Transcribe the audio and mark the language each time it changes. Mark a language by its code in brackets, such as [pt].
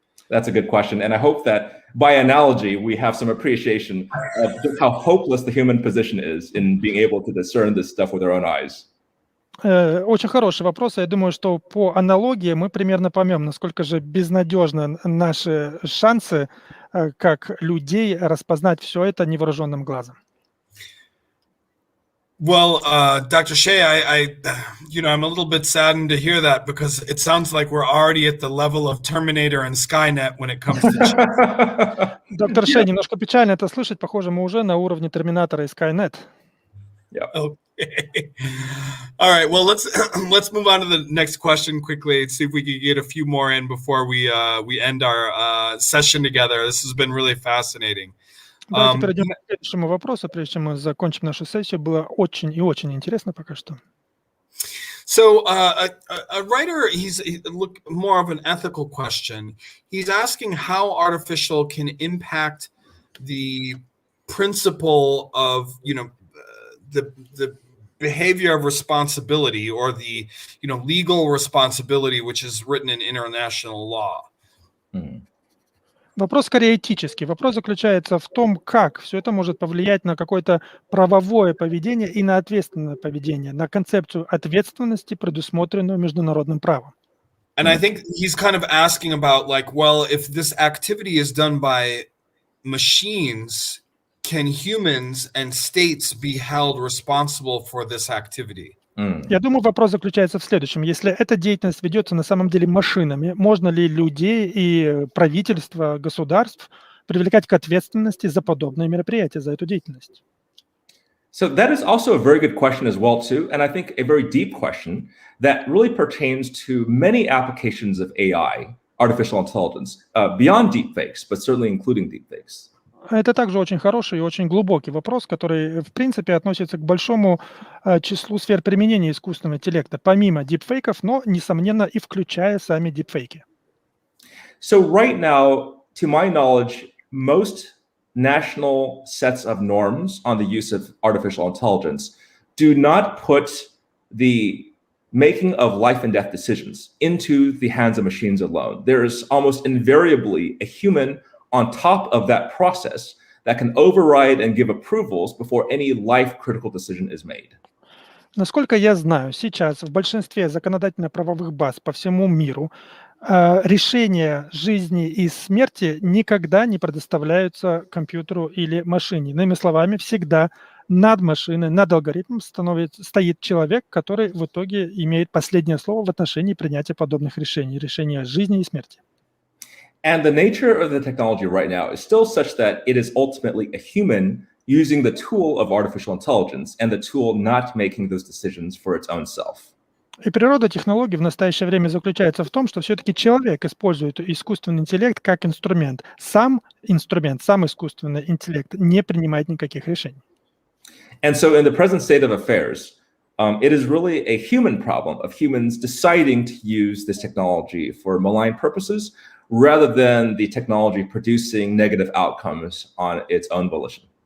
[en] That's a good question. And I hope that by analogy, we have some appreciation of just how hopeless the human position is in being able to discern this stuff with our own eyes. [ru] Очень хороший вопрос. Я думаю, что по аналогии мы примерно поймем, насколько же безнадежны наши шансы, как людей распознать все это невооруженным глазом. [en] Well, Dr. Hsieh, I'm a little bit saddened to hear that because it sounds like we're already at the level of Terminator and Skynet when it comes to chips. [ru] Доктор Шей, немножко печально это слышать. Похоже, мы уже на уровне Терминатора и Skynet. [en] Okay. All right. Well, let's move on to the next question quickly and see if we can get a few more in before we end our session together. This has been really fascinating. [ru] Давайте перейдем к следующему вопросу, прежде чем мы закончим нашу сессию. Было очень и очень интересно пока что. [en] So a writer, he's more of an ethical question. He's asking how artificial can impact the principle of, the behavior of responsibility or the, legal responsibility, which is written in international law. [ru] Вопрос скорее этический. Вопрос заключается в том, как все это может повлиять на какое-то правовое поведение и на ответственное поведение, на концепцию ответственности, предусмотренную международным правом. [en] And I think he's kind of asking about if this activity is done by machines, can humans and states be held responsible for this activity? [ru] Я думаю, вопрос заключается в следующем. Если эта деятельность ведется на самом деле машинами, можно ли людей и правительства государств привлекать к ответственности за подобные мероприятия, за эту деятельность? [en] So that is also a very good question as well, too. And I think a very deep question that really pertains to many applications of AI, artificial intelligence, beyond deepfakes, but certainly including deepfakes. [ru] Это также очень хороший и очень глубокий вопрос, который, в принципе, относится к большому числу сфер применения искусственного интеллекта, помимо дипфейков, но, несомненно, и включая сами дипфейки. [en] So right now, to my knowledge, most national sets of norms on the use of artificial intelligence do not put the making of life and death decisions into the hands of machines alone. There is almost invariably a human on top of that process that can override and give approvals before any life-critical decision is made. [ru] Насколько я знаю, сейчас в большинстве законодательно-правовых баз по всему миру решения жизни и смерти никогда не предоставляются компьютеру или машине. Иными словами, всегда над машиной, над алгоритмом стоит человек, который в итоге имеет последнее слово в отношении принятия подобных решений, решения жизни и смерти. [en] And the nature of the technology right now is still such that it is ultimately a human using the tool of artificial intelligence and the tool not making those decisions for its own self. [ru] И природа технологий в настоящее время заключается в том, что все-таки человек использует искусственный интеллект как инструмент. Сам искусственный интеллект не принимает никаких решений. [en] And so in the present state of affairs, it is really a human problem of humans deciding to use this technology for malign purposes rather than the technology producing negative outcomes on its own volition.